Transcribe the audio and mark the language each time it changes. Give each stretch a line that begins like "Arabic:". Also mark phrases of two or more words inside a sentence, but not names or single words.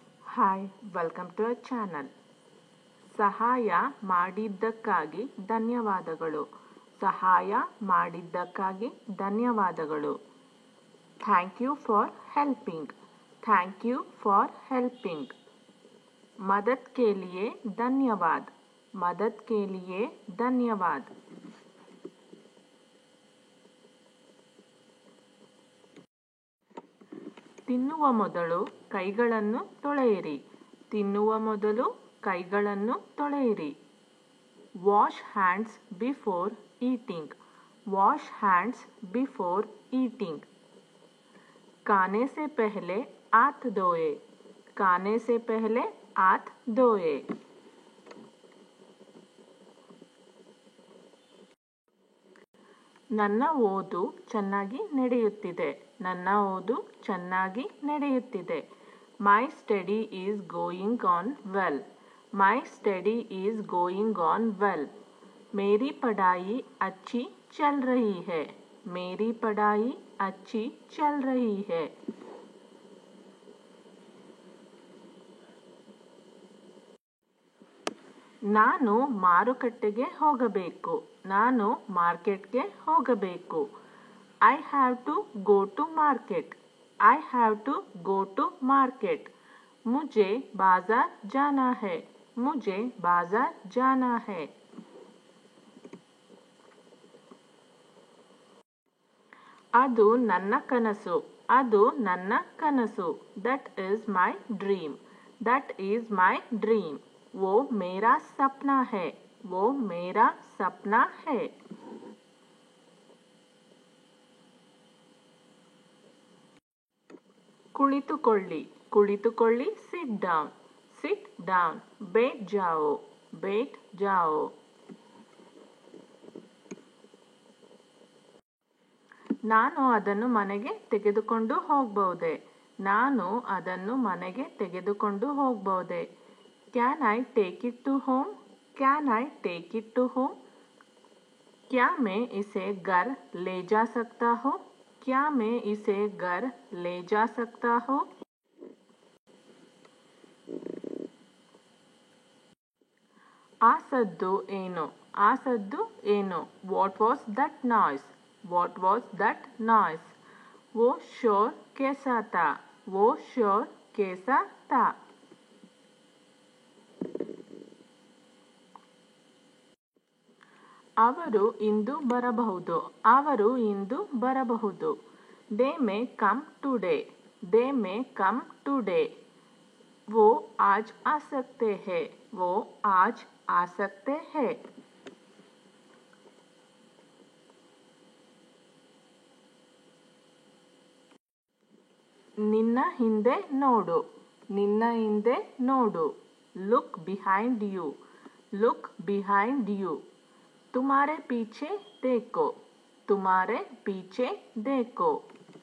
English: Hi welcome to our channel.
Kannada: ಸಹಾಯ ಮಾಡಿದ್ದಕ್ಕಾಗಿ ಧನ್ಯವಾದಗಳು. ಸಹಾಯ ಮಾಡಿದ್ದಕ್ಕಾಗಿ ಧನ್ಯವಾದಗಳು.
English: Thank you for helping. Thank you for helping.
Hindi: मदद के लिए धन्यवाद. मदद के लिए धन्यवाद.
Kannada: ತಿನ್ನುವ ಮೊದಲು ಕೈಗಳನ್ನು ತೊಳೆಯಿರಿ. ತಿನ್ನುವ ಮೊದಲು ಕೈಗಳನ್ನು ತೊಳೆಯಿರಿ.
English: Wash hands before eating. Wash hands before eating.
Hindi: खाने से पहले हाथ धोए. खाने से पहले हाथ धोए.
Kannada: ನನ್ನ ಓದು ಚೆನ್ನಾಗಿ ನಡೆಯುತ್ತಿದೆ. ನನ್ನ ಓದು ಚೆನ್ನಾಗಿ ನಡೆಯುತ್ತಿದೆ.
English: My study is going on well. My study is going on well.
Hindi: मेरी पढ़ाई अच्छी चल रही है. मेरी पढ़ाई अच्छी चल रही है.
Kannada: ನಾನು ಮಾರುಕಟ್ಟೆಗೆ ಹೋಗಬೇಕು. ನಾನು ಮಾರ್ಕೆಟ್ಗೆ ಹೋಗಬೇಕು.
English: I have to go to market. I have to go to market.
Hindi: मुझे बाजार जाना है. मुझे बाजार जाना है.
Kannada: ಅದು ನನ್ನ ಕನಸು. ಅದು ನನ್ನ ಕನಸು.
English: That is my dream. That is my dream.
Hindi: वो मेरा सपना है. वो मेरा सपना है.
Kannada: ಕುಳಿತುಕೊಳ್ಳಿ.
English: ಕುಳಿತುಕೊಳ್ಳಿ. Sit down. Sit down.
Hindi: बैठ जाओ. बैठ जाओ.
Kannada: ನಾನು ಅದನ್ನು ಮನೆಗೆ ತೆಗೆದುಕೊಂಡು ಹೋಗಬಹುದೇ? ನಾನು ಅದನ್ನು ಮನೆಗೆ ತೆಗೆದುಕೊಂಡು ಹೋಗಬಹುದೇ?
English: Can I take it to home? Can I take it to home?
Hindi: क्या मैं इसे घर ले जा सकता हूँ? क्या मैं इसे घर ले जा सकता हूँ?
Kannada: ಆ ಸದ್ದು ಏನು? ಆ ಸದ್ದು ಏನು?
English: What was that noise? What was that noise?
Hindi: वो शोर कैसा था? वो शोर कैसा था?
Kannada: ಅವರು ಇಂದು ಬರಬಹುದು. ಅವರು ಇಂದು ಬರಬಹುದು.
English: They may come today. They may come today.
Hindi: वो आज आ सकते हैं. वो आज आ सकते हैं.
Kannada: ನಿನ್ನ ಹಿಂದೆ ನೋಡು. ನಿನ್ನ ಹಿಂದೆ ನೋಡು.
English: Look behind you. Look behind you.
Hindi: तुम्हारे पीछे देखो. तुम्हारे पीछे देखो.